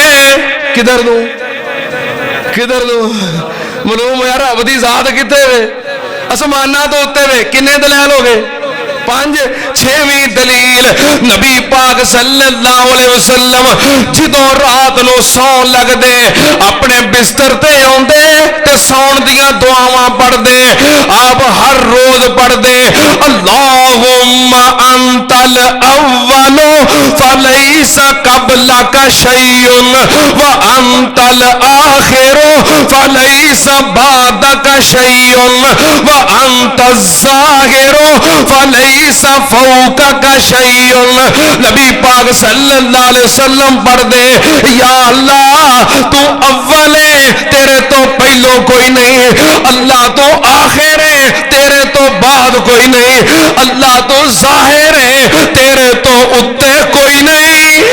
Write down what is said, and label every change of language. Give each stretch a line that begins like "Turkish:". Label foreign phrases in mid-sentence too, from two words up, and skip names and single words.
Punjabi: کدھر دوں معلوم ہے رب دی ذات کتے وے؟ اسمانہ تو اتے وے۔ کنے دلائل ہو گئے؟ 5۔ 6ویں دلیل نبی پاک صلی اللہ علیہ وسلم جدوں رات نو سون لگ دے اپنے بستر تے آندے تے سون دیاں دعاواں پڑھ دے۔ آپ ہر روز پڑھ دے
Arabic: اللہم انت الاول فلیس قبلک شیء وانت الاخر فلیس بعدک شیء وانت الظاہر فلیس فوقک شیء۔
Punjabi: نبی پاک صلی اللہ علیہ وسلم پڑھ دے یا اللہ تو اول ہے تیرے تو پہلو کوئی نہیں، اللہ تو آخر ہے تیرے تو بعد کوئی نہیں، اللہ تو ظاہر ہے تیرے تو اتے کوئی نہیں۔